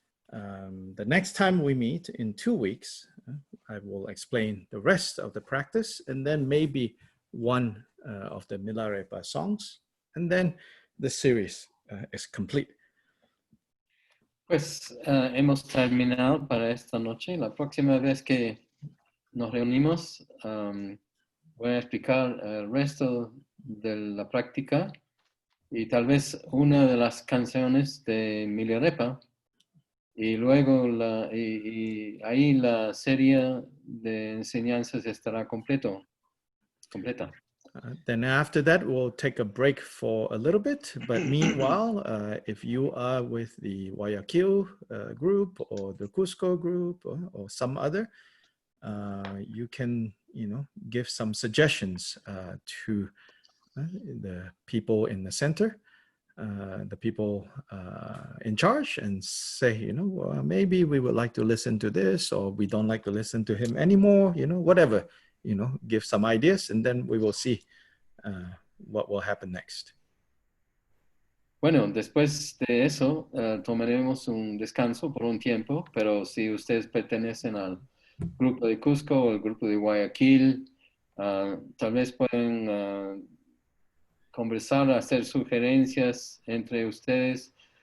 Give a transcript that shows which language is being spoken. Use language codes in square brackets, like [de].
[en] The next time we meet in 2 weeks, I will explain the rest of the practice and then maybe one of the Milarepa songs, and then the series is complete. [es] Pues hemos terminado para esta noche. La próxima vez que nos reunimos, voy a explicar el resto de la práctica y tal vez una de las canciones de Milarepa, y luego ahí la serie de enseñanzas estará completa. [en] Then after that, we'll take a break for a little bit. But meanwhile, if you are with the Guayaquil group or the Cusco group or some other, you can, give some suggestions to the people in the center, the people in charge, and say, maybe we would like to listen to this, or we don't like to listen to him anymore, whatever, give some ideas, and then we will see what will happen next. [es] Bueno, después de eso, tomaremos un descanso por un tiempo, pero si ustedes pertenecen al grupo de Cusco o el grupo de Guayaquil, tal vez pueden conversar, hacer sugerencias entre ustedes